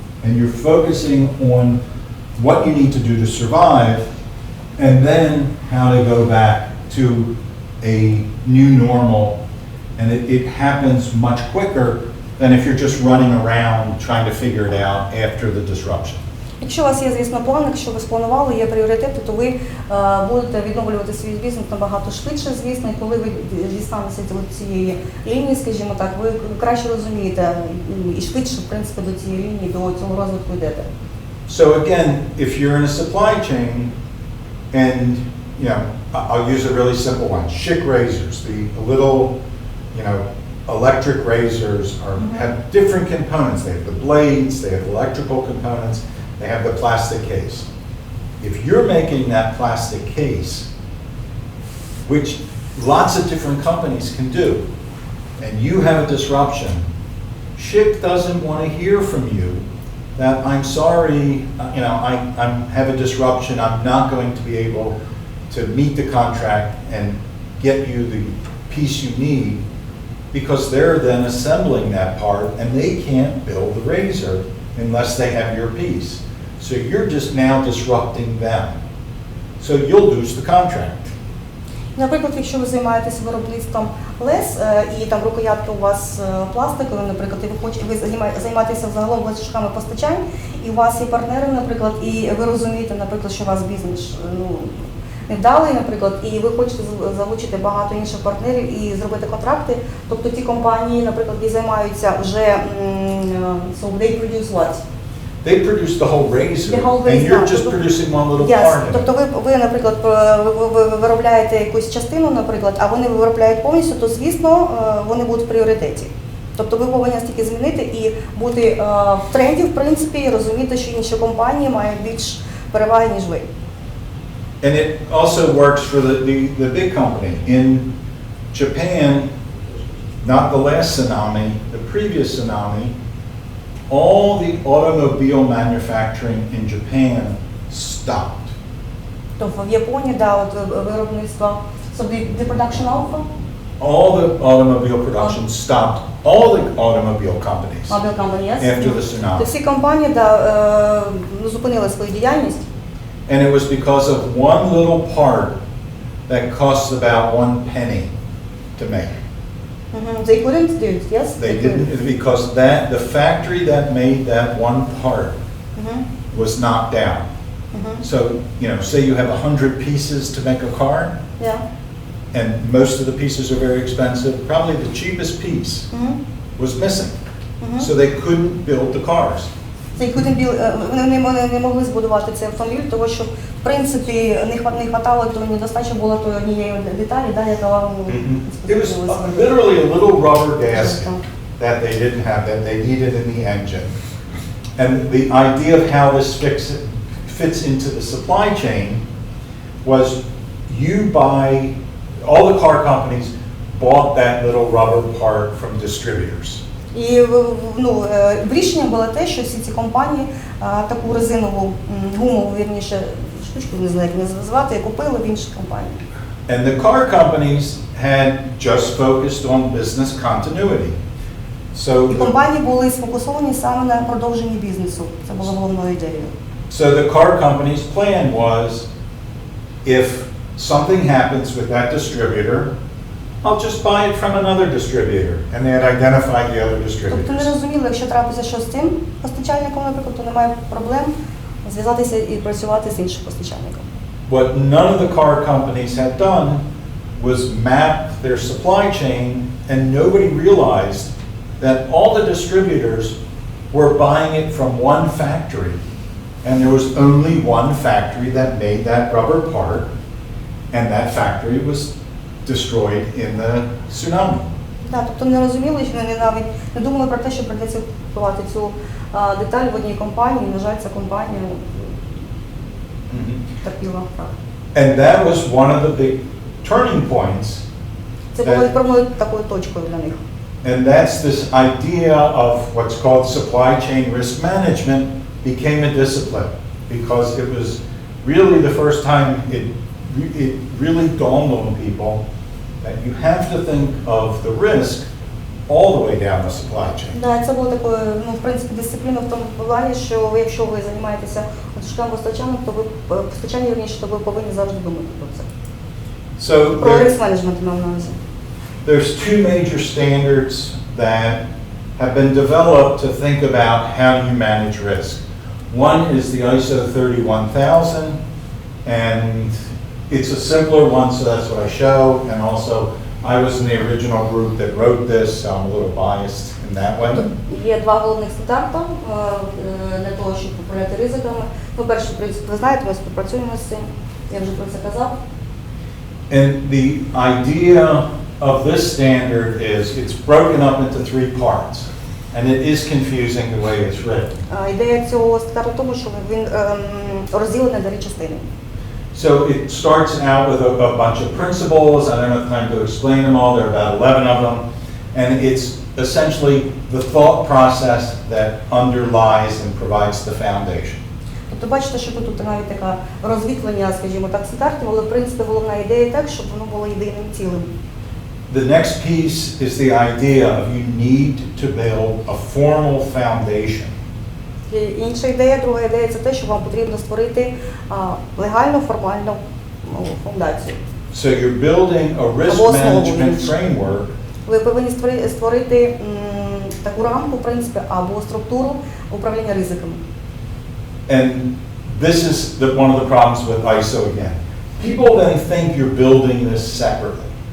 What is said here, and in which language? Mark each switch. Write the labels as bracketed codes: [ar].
[en] And you're focusing on what you need to do to survive, and then how to go back to a new normal. And it happens much quicker than if you're just running around trying to figure it out after the disruption. [uk] Якщо у вас є, звісно, план, якщо ви спланували, є пріоритети, то ви будете відновлювати свій бізнес набагато швидше, звісно, і коли ви дістанетеся до цієї лінії, скажімо так, ви краще розумієте і швидше, в принципі, до цієї лінії, до цього розвитку йдете. [en] So again, if you're in a supply chain, and I'll use a really simple one, Schick razors, the little, electric razors have different components. They have the blades, they have electrical components, they have the plastic case. If you're making that plastic case, which lots of different companies can do, and you have a disruption, Schick doesn't want to hear from you that I'm sorry, I have a disruption, I'm not going to be able to meet the contract and get you the piece you need, because they're then assembling that part and they can't build the razor unless they have your piece. So you're just now disrupting them. So you'll lose the contract. [uk] Наприклад, якщо ви займаєтеся виробництвом лез і там рукоятки у вас пластикові, наприклад, і ви займаєтеся загалом ланцюжками постачань, і у вас є партнери, наприклад, і ви розумієте, наприклад, що у вас бізнес невдалий, наприклад, і ви хочете залучити багато інших партнерів і зробити контракти, тобто ті компанії, наприклад, які займаються вже [en] so they produce what? They produce the whole razor, The whole and razor, you're just [uk] тобто- [en] producing one little Yes. part. [uk] Тобто ви, наприклад, ви виробляєте якусь частину, наприклад, а вони виробляють повністю, то, звісно, вони будуть в пріоритеті. Тобто ви повинні стільки змінити і бути в тренді, в принципі, і розуміти, що інші компанії мають більш переваги, ніж ви. [en] And it also works for the big company. In Japan, not the last tsunami, the previous tsunami, all the automobile manufacturing in Japan stopped. [uk] Тобто в Японії, да, от виробництво, [en] so the production of All the automobile production stopped. All the automobile companies mobile company, yes. after the tsunami. [uk] То всі компанії, да, зупинили свою діяльність. [en] And it was because of one little part that costs about 1 penny to make. They couldn't do it, yes? They didn't, because the factory that made that one part was knocked down. So, say you have 100 pieces to make a car, Yeah. and most of the pieces are very expensive, probably the cheapest piece was missing. So they couldn't build the cars. [uk] Вони не могли збудувати цей автомобіль, тому що, в принципі, не хватало, недостача було тої однієї деталі, да, яка [en] It was literally a little rubber gasket that they didn't have, that they needed in the engine. And the idea of how this fits into the supply chain was you buy, all the car companies bought that little rubber part from distributors. [uk] І в рішенні було те, що всі ці компанії таку резинову гумову, вірніше, штучку, не знаю, як назвати, купили в інших компаніях. [en] And the car companies had just focused on business continuity. [uk] І компанії були сфокусовані саме на продовженні бізнесу. Це було головною ідеєю. [en] So the car company's plan was, if something happens with that distributor, I'll just buy it from another distributor, and they had identified the other distributors. [uk] Тобто не розуміли, якщо трапиться щось з цим постачальником, наприклад, то немає проблем зв'язатися і працювати з іншим постачальником. [en] What none of the car companies had done was map their supply chain, and nobody realized that all the distributors were buying it from one factory, and there was only one factory that made that rubber part, and that factory was destroyed in the tsunami. [uk] Так, тобто не розуміли, що вони навіть не думали про те, що прийдеться купувати цю деталь в одній компанії. На жаль, ця компанія терпіла втрат. [en] And that was one of the big turning points. [uk] Це було відправною такою точкою для них. [en] And that's this idea of what's called supply chain risk management became a discipline, because it was really the first time it really dawned on people that you have to think of the risk all the way down the supply chain. [uk] Да, це було такою, в принципі, дисципліна в тому плані, що якщо ви займаєтеся шуком постачання, то ви повинні завжди думати про це. [en] So [uk] Про риск менеджмент мав на увазі. [en] there's two major standards that have been developed to think about how you manage risk. One is the ISO 31000, and it's a simpler one, so that's what I show. And also, I was in the original group that wrote this, so I'm a little biased in that way. [uk] Є два головних стандарти для того, щоб управляти ризиками. По-перше, ви знаєте, ми співпрацюємо з цим, я вже про це казав. [en] And the idea of this standard is it's broken up into 3 parts, and it is confusing the way it's written. [uk] Ідея цього стандарту в тому, що він розділений на 3 частини. [en] So it starts out with a bunch of principles. I don't have time to explain them all. There are about 11 of them. And it's essentially the thought process that underlies and provides the foundation. [uk] Тобто бачите, що тут навіть таке розвітлення, скажімо так, стандартів, але в принципі головна ідея так, щоб воно було єдиним цілим. [en] The next piece is the idea of you need to build a formal foundation. [uk] Інша ідея, друга ідея, це те, що вам потрібно створити легальну, формальну фундацію. [en] So you're building a risk management framework. [uk] Ви повинні створити таку рамку, в принципі, або структуру управління ризиками. [en] And this is one of the problems with ISO again. people then think you're building this separately.